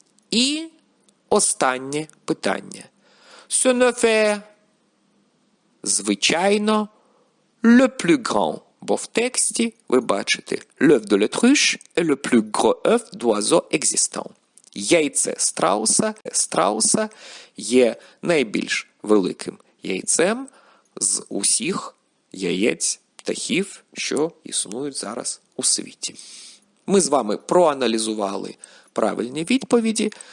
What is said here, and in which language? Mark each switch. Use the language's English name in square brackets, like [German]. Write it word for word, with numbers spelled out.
[Ukrainian] І останнє питання. [French] Ce ne fait, [Ukrainian] звичайно, [French] le plus grand, [Ukrainian] бо в тексті ви бачите [French] l'œuf de l'autruche et le plus gros œuf d'oiseau existant. [Ukrainian] Яйце страуса, страуса є найбільш великим яйцем з усіх яєць птахів, що існують зараз у світі. Ми з вами проаналізували правильні відповіді.